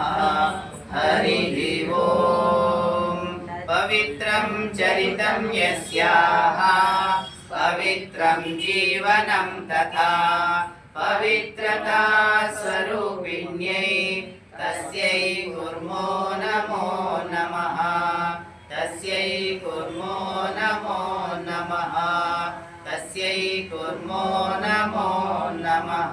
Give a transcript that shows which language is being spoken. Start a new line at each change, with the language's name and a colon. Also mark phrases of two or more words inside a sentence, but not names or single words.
Sanskrit: ಹರಿ ಓಂ. ಪವಿತ್ರಂ ಚರಿತಂ ಯಸ್ಯಾಃ ಪವಿತ್ರಂ ಜೀವನಂ ತಥಾ ಪವಿತ್ರತಾ ಸ್ವರೂಪಿಣ್ಯೈ ತಸ್ಯೈ ಕುರ್ಮೋ ನಮೋ ನಮಃ. ತಸ್ಯೈ ಕುರ್ಮೋ ನಮೋ ನಮಃ. ತಸ್ಯೈ ಕುರ್ಮೋ ನಮೋ ನಮಃ.